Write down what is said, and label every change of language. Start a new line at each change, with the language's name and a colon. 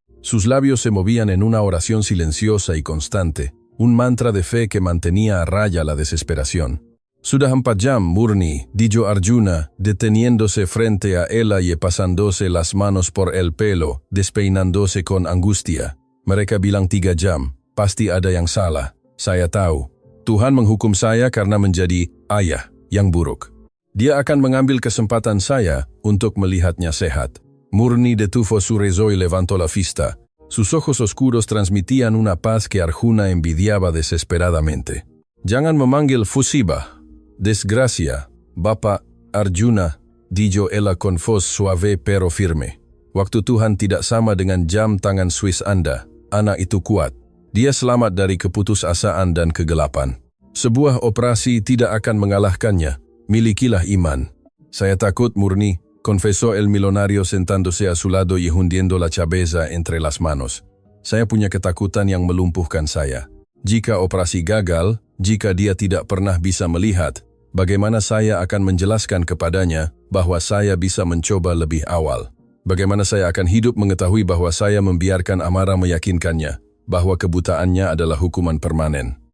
Spanish: Sus labios se movían en una oración silenciosa y constante, un mantra de fe que mantenía a raya la desesperación.
Indonesian: Sudah 4 jam,
Spanish: Murni, dijo Arjuna, deteniéndose frente a ella y pasándose las manos por el pelo, despeinándose con angustia.
Indonesian: Mereka bilang 3 jam, pasti ada yang salah. Saya tahu. Tuhan menghukum saya karena menjadi ayah yang buruk. Dia akan mengambil kesempatan saya untuk melihatnya sehat.
Spanish: Murni detuvo su rezo y levantó la vista. Sus ojos oscuros transmitían una paz que Arjuna envidiaba desesperadamente.
Indonesian: Jangan memanggil Fusiba.
Spanish: Desgracia, Bapak Arjuna, dijo ella con voz suave pero firme.
Indonesian: Waktu Tuhan tidak sama dengan jam tangan Swiss Anda. Anak itu kuat. Dia selamat dari keputusasaan dan kegelapan. Sebuah operasi tidak akan mengalahkannya. Milikilah iman. Saya takut,
Spanish: Murni, confesó el millonario sentándose a su lado y hundiendo la cabeza entre las manos.
Indonesian: Saya punya ketakutan yang melumpuhkan saya. Jika operasi gagal, jika dia tidak pernah bisa melihat, bagaimana saya akan menjelaskan kepadanya bahwa saya bisa mencoba lebih awal? Bagaimana saya akan hidup mengetahui bahwa saya membiarkan amarah meyakinkannya bahwa kebutaannya adalah hukuman permanen?